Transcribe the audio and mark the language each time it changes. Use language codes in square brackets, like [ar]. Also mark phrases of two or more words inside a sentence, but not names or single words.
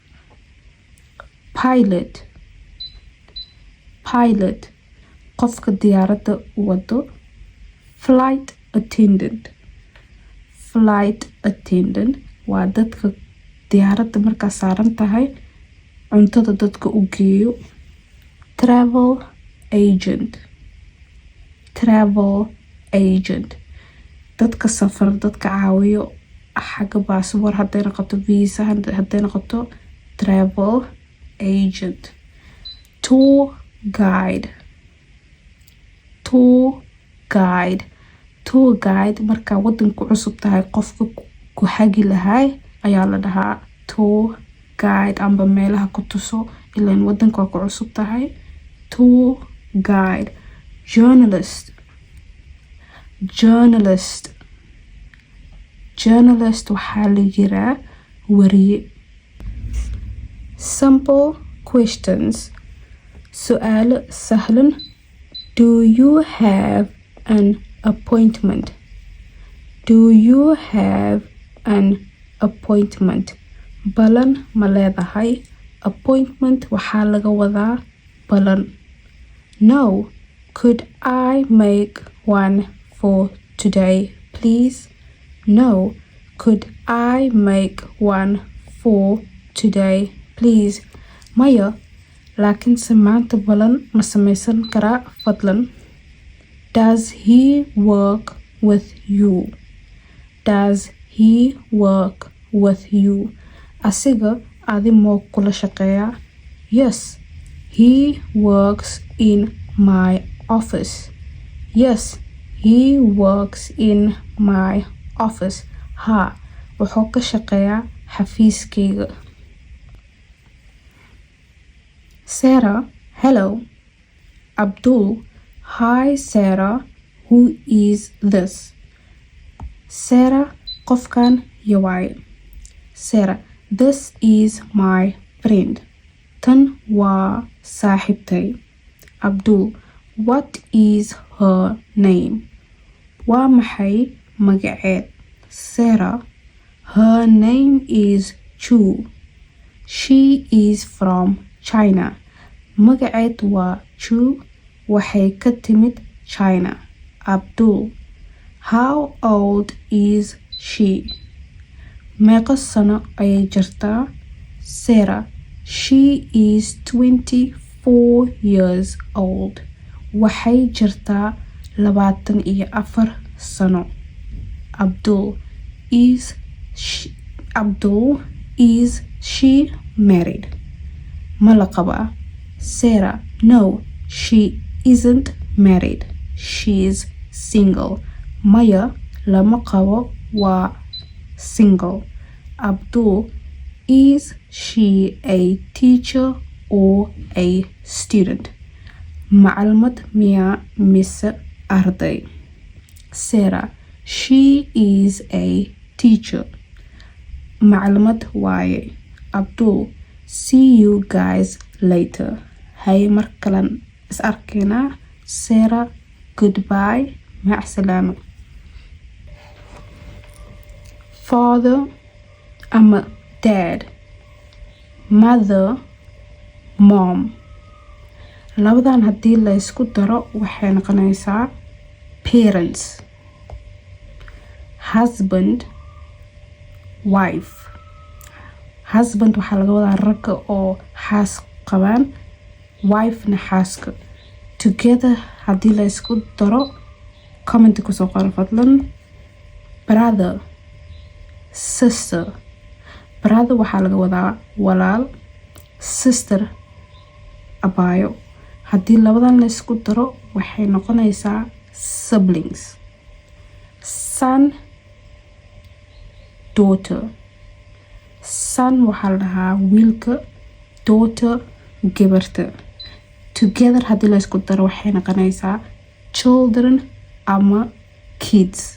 [so] Pilot qofka diyaaradda wado. [en] Flight attendant [so] waa dadka diyaaradda markaa saaran tahay cuntada dadka u geeyo. [en] Travel agent travel agent [so] dadka safar dadka caawiyo xagga passport hadday noqoto visa hadday noqoto [en] travel agent tour guide [so] markaa wadanku cusub tahay qofka ku hagi lahay ayaa la dhahaa [en] tour guide [so] amba meelaha ku tuso ilaan wadanka waa ku cusub tahay [en] tour guide journalist [so] waxaa la yiraa wariye [en] simple questions [so] su'aalo sahlan [en] do you have an appointment [so] balan ma [en] leedahay appointment [so] waxaa laga wadaa balan [en] no could I make one for today please no could I make one for today please [so] maya laakiinse maanta balan ma samaysan karaa fadlan [en] does he work with you [so] asiga adi moo kula shaqeeyaa [en] yes he works in my office [so] ha wuxuu ka shaqeeyaa xafiiskayga Sarah hello Abdul hi Sarah [en] who is this [so] Sarah qofkan yawaay Sarah [en] this is my friend [so] tan waa saaxiibtay [en] Abdul what is her name [so] waa maxay magaceed [en] Sarah her name is Chu she is from [so] China magaceed waa Chu waxay ka timid China Abdul [en] how old is she [so] meeqa sano ayay jirtaa Sarah [en] she is 24 years old [so] waxay jirtaa 24 sano Abdul [en] is she married [so] ma la qabaa [en] Sarah no she isn't married she's [so] single maya lama qabo waa single Abdul [en] is she a teacher or a student [so] macalmad miyaa mise arday [en] Sarah she is a teacher [so] macalmad waaye [en] Abdul see you guys later [so] hay mar kalan is arkaynaa [en] Sarah goodbye [so] mac salaamo father ama dad [en] mother mom [so] labadan haddii la isku daro waxay noqonaysaa parents [en] husband wife husband [so] waxaa laga wadaa ragga oo xaas qabaan wife-na xaaska together haddii la isku daro comment kusoo qoro fadlan [en] brother sister brother [so] waxaa laga wadaa walaal sister abaayo haddii labadan la isku daro waxay noqonaysaa [en] siblings son daughter son [so] waxaa la dhahaa wiilka daughter gabarta together haddii la isku daro waxay noqonaysaa children ama kids